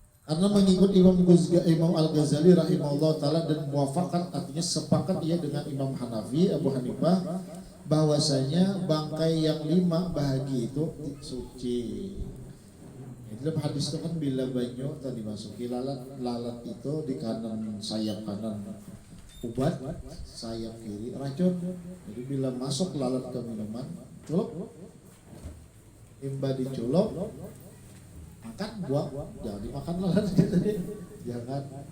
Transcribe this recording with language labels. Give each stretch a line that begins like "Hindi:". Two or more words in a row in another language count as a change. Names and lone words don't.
Malay: Karena mengikut Imam Al-Ghazali
Arabic: رحمه الله تعالى
Malay: dan muafakat, artinya sepakat ia dengan Imam Hanafi, Abu Hanifah, bahwasanya bangkai yang 5 bahagi itu suci.
Banjar: Dalam hadis itu kan bila banyu tadi masuki lalat itu di kanan sayap kanan ubat, sayap kiri racun. Jadi bila masuk lalat ke minuman, celup, imba dicelup, makan buang, jangan dimakan lalat gitu deh, jangan.